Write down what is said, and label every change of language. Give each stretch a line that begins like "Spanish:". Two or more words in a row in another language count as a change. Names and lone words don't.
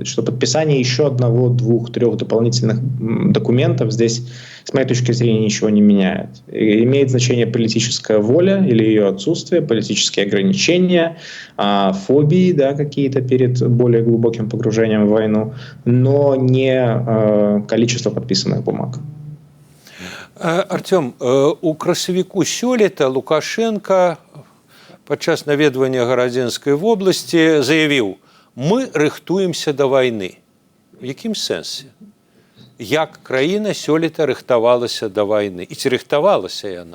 Russian: Что подписание еще одного, двух, трех дополнительных документов здесь, с моей точки зрения, ничего не меняет. И имеет значение политическая воля или ее отсутствие, политические ограничения, фобии, да, какие-то перед более глубоким погружением в войну, но не количество подписанных бумаг.
Belarusian: Артём, у красавіку сёлета Лукашенко падчас наведвання Гарадзенскай вобласці заявіў: «Мы рыхтуемся да вайны». В якім сэнсе? як краіна сёлета рыхтавалася да вайны і ці рыхтавалася яна.